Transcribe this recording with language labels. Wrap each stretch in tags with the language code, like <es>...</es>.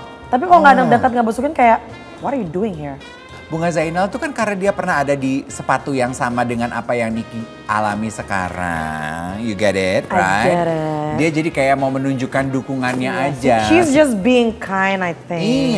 <id>Tapi kalau nggak deket ngebesukin kayak,</id> <en>what are you doing here?</en> <id>Bunga Zainal tuh kan karena dia pernah ada di sepatu yang sama dengan apa yang Niki alami sekarang.</id> <en>You get it, right? I get it.</en> <id>Dia jadi kayak mau menunjukkan dukungannya aja.</id> <en>She's just being kind, I think.</en>